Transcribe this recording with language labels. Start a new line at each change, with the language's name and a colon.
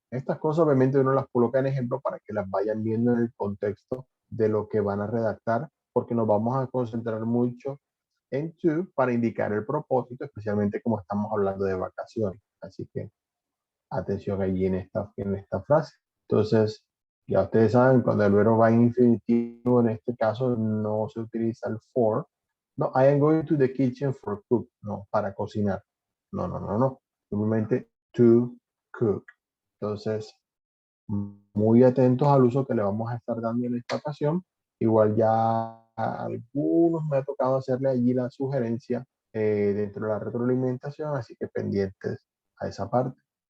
Spanish: Estas cosas obviamente uno las coloca en ejemplo para que las vayan viendo en el contexto de lo que van a redactar, porque nos vamos a concentrar mucho en to para indicar el propósito, especialmente como estamos hablando de vacaciones. Así que atención allí en esta frase. Entonces, ya ustedes saben, cuando el verbo va en infinitivo, en este caso no se utiliza el for.
English: No, I am going to the kitchen for cook.
Spanish: No, para cocinar. No, no, no, no. Simplemente
English: to cook.
Spanish: Entonces, muy atentos al uso que le vamos a estar dando en esta ocasión. Igual ya a algunos me ha tocado hacerle allí la sugerencia dentro de la retroalimentación, así que pendientes a esa parte.